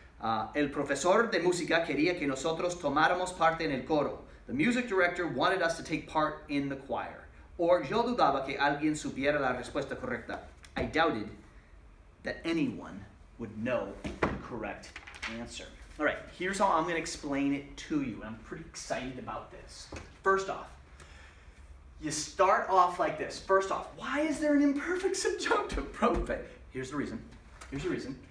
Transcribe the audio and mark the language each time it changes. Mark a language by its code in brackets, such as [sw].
[es] El profesor de música quería que nosotros tomáramos parte en el coro. [en] The music director wanted us to take part in the choir. [es] Or yo dudaba que alguien supiera la respuesta correcta. [en] I doubted that anyone would know the correct answer. All right, here's how I'm going to explain it to you. I'm pretty excited about this. First off, you start off like this. First off, why is there an imperfect subjunctive, profe? Here's the reason. Here's the reason.